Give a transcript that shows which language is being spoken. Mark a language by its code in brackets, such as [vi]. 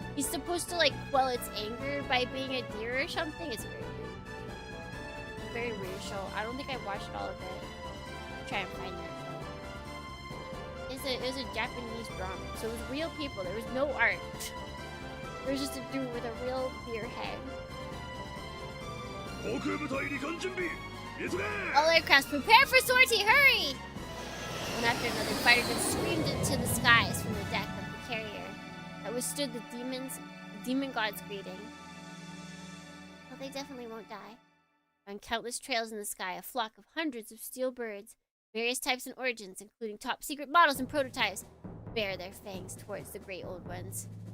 [en] He's supposed to, like, quell its anger by being a deer or something. It's very weird. It's a very weird show. I don't think I watched all of it. I'll try and find that show. It was a Japanese drama. So it was real people. There was no art. There was just a dude with a real deer head. [ja] 航空部隊離艦準備急げ [en] All aircraft, prepare for sortie! Hurry! One after another, fighter jets screamed into the skies from the deck of the carrier that withstood the demon god's greeting. Well, they definitely won't die. On countless trails in the sky, a flock of hundreds of steel birds, various types and origins, including top secret models and prototypes, bare their fangs towards the great old ones.